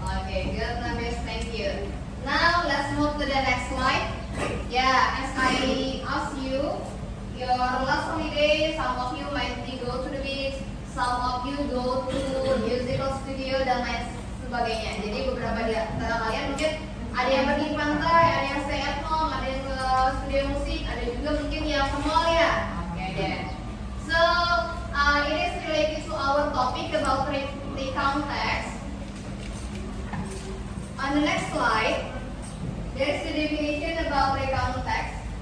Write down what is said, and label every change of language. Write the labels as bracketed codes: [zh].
[en] Okay, good, Nafis, thank you. Now let's move to the next slide. Yeah, as I asked you, your last holiday, some of you might be go to the beach, some of you go to musical studio [id] dan lain sebagainya. Jadi beberapa di antara kalian mungkin ada yang pergi pantai, ada yang [en] stay at home, [id] ada yang ke studio musik, ada juga mungkin yang ke mall ya. Oke deh. [en] So it is related to our topic about recount text. On the next slide, there is the definition about recount text.